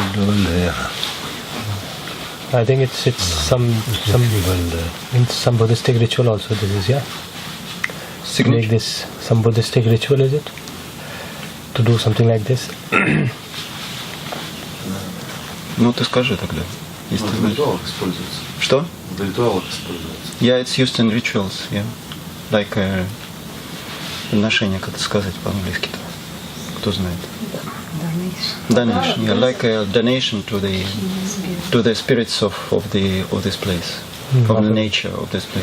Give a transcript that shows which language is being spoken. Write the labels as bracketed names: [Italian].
[English] I think it's some in some Buddhistic ritual also. This is to make this some Buddhistic ritual, is it? To do something like this. [Russian] Ну ты скажи тогда. Если В ритуалах используется. Что? В ритуалах используется. [English] Yeah, it's used in rituals. Yeah, like [Russian] подношение, как это сказать по-английски-то? Кто знает? Donation. [English] Yeah, like a donation to the spirits of this place, of the nature of this place.